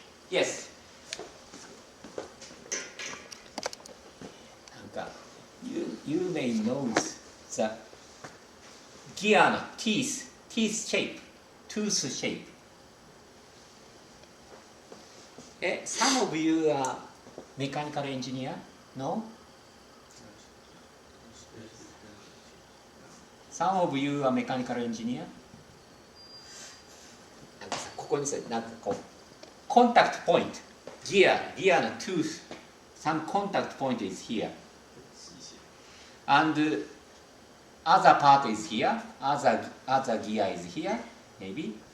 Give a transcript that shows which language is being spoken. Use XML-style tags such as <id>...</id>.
<en>yes なんか you may know the gear の teeth shape, tooth shape. Some of you are mechanical engineer? No? Some of you are mechanical engineer?</en> <ja>なんかさ、ここにさ、なんかこう、コンタクトポイント、ギアの</ja> <en>tooth, some contact point is here. And other part is here, other gear is here, maybe?</en>